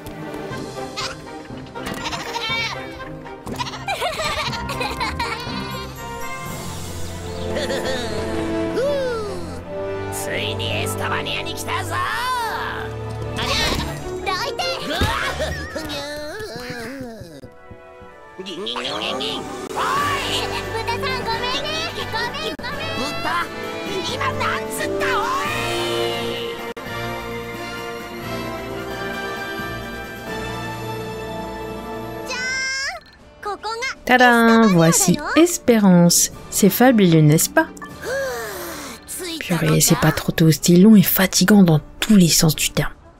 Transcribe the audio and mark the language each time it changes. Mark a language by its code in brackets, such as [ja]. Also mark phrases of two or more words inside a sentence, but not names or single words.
[ja] ついにエスタバニアに来たぞ。ありゃどいて。ぐわふにゅーギンギンギンギンギン。おい豚さんごめんね。ごめん。豚今なんつったおい。 [fr] Tadam, voici Espérance. C'est fabuleux, n'est-ce pas? Purée, c'est pas trop tôt, c'était long et fatigant dans tous les sens du terme.